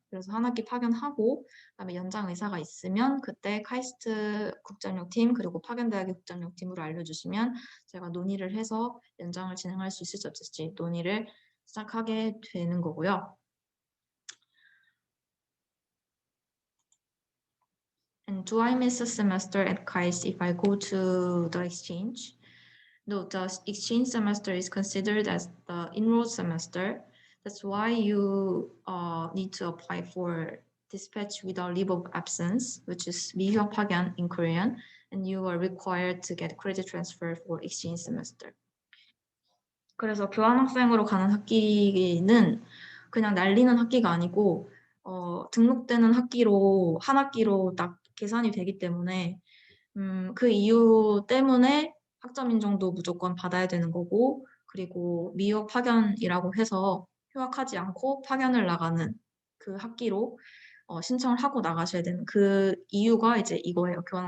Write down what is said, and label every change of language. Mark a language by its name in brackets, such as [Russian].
[Korean] 그래서 한 학기 파견하고 그다음에 연장 의사가 있으면 그때 카이스트 국전역팀 그리고 파견대학의 국전역팀으로 알려주시면 제가 논의를 해서 연장을 진행할 수 있을지 없을지 논의를 시작하게 되는 거고요. [English] And do I miss a semester at KAIST if I go to the exchange? No, the exchange semester is considered as the enrolled semester. That's why you need to apply for dispatch without leave of absence, which is 미휴학 파견 in Korean, and you are required to get credit transfer for exchange semester. [Korean] 그래서 교환학생으로 가는 학기는 그냥 날리는 학기가 아니고 등록되는 학기로 한 학기로 딱 계산이 되기 때문에 그 이유 때문에 학점 인정도 무조건 받아야 되는 거고 그리고 미유학 파견이라고 해서 휴학하지 않고 파견을 나가는 그 학기로 신청을 하고 나가셔야 되는 그 이유가 이제 이거예요.